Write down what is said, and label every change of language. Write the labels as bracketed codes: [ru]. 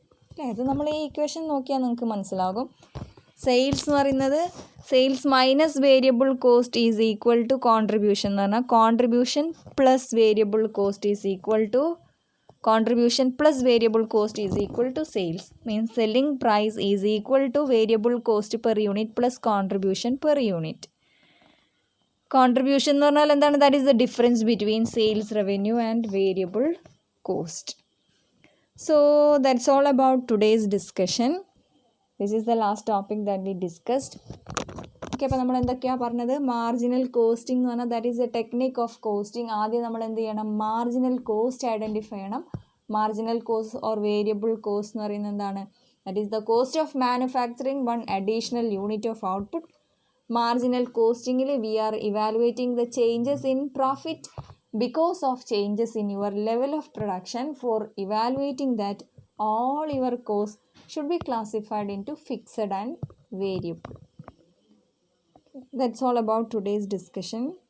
[ml] അല്ലേ? അത് നമ്മൾ ഈ ഇക്വേഷൻ നോക്കിയാൽ നിങ്ങൾക്ക് മനസ്സിലാകും. സെയിൽസ് എന്ന് പറയുന്നത് [en] sales minus variable cost is equal to contribution [ml] എന്ന് പറഞ്ഞാൽ [en] Contribution plus variable cost is equal to contribution plus variable cost is equal to sales. Means selling price is equal to variable cost per unit plus contribution per unit. [ml] Contribution എന്ന് പറഞ്ഞാൽ എന്താണ്? [en] That is the difference between sales revenue and variable cost. So that's all about today's discussion. This is the last topic that we discussed. [ml] Okay, അപ്പോൾ നമ്മൾ എന്തൊക്കെയാണ് പറഞ്ഞത്? Marginal costing എന്ന് പറഞ്ഞാൽ [en] That is a technique of costing. [ml] ആദ്യം നമ്മൾ എന്ത് ചെയ്യണം? മാർജിനൽ കോസ്റ്റ് ഐഡൻറ്റിഫൈ ചെയ്യണം. Marginal cost or variable cost എന്ന് പറയുന്നത് എന്താണ്? [en] That is the cost of manufacturing one additional unit of output. [ml] Marginal കോസ്റ്റിങ്ങിൽ [en] We are evaluating the changes in profit because of changes in your level of production. For evaluating that, all your costs should be classified into fixed and variable. That's all about today's discussion.